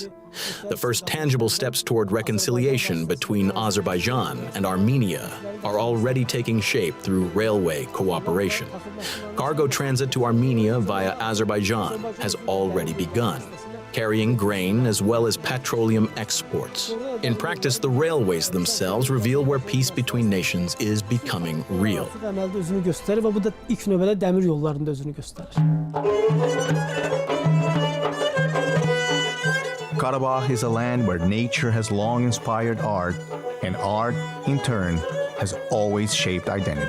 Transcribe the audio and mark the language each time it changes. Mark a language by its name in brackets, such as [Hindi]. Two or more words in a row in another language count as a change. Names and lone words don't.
[English] The first tangible steps toward reconciliation between Azerbaijan and Armenia are already taking shape through railway cooperation. Cargo transit to Armenia via Azerbaijan has already begun. carrying grain as well as petroleum exports. In practice, the railways themselves reveal where peace between nations is becoming real. [Azerbaijani] Əməldə özünü göstərir və bu da ilk növbədə dəmir yollarında özünü göstərir. [English] Karabakh is a land where nature has long inspired art, and art, in turn, has always shaped identity.